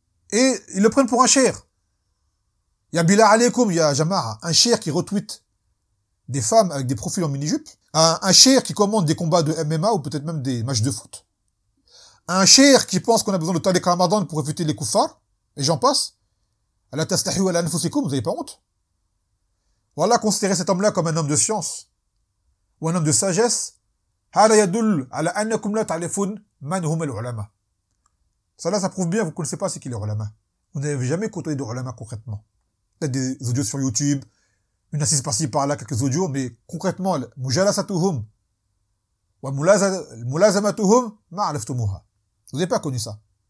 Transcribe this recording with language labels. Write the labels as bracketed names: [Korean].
[French] Et ils le prennent pour un cheikh. Il y a Bilal Aleikoum, il y a Jamara, un cheikh qui retweet des femmes avec des profils en mini-jupe. Un cheikh qui commande des combats de MMA ou peut-être même des matchs de foot. Un cheikh qui pense qu'on a besoin de Tariq Ramadan pour refuter les koufars. Et j'en passe. [Arabic] Ala tastahiu ala anfusikoum, [French] vous n'avez pas honte. Voilà, considérer cet homme-là comme un homme de science. Ou un homme de sagesse, [Arabic] هذا يدل على أنكم لا تعرفون من هم العلماء. [French] Cela, ça prouve bien, vous ne connaissez pas ce qu'est les ulama. Vous n'avez jamais côtoyé de ulama concrètement. Peut-être des audios sur YouTube, une assise par-ci par-là, quelques audios, mais concrètement, [Arabic] مجالساتهم وملازمتهم ما عرفتموها. [French] Vous n'avez pas connu ça.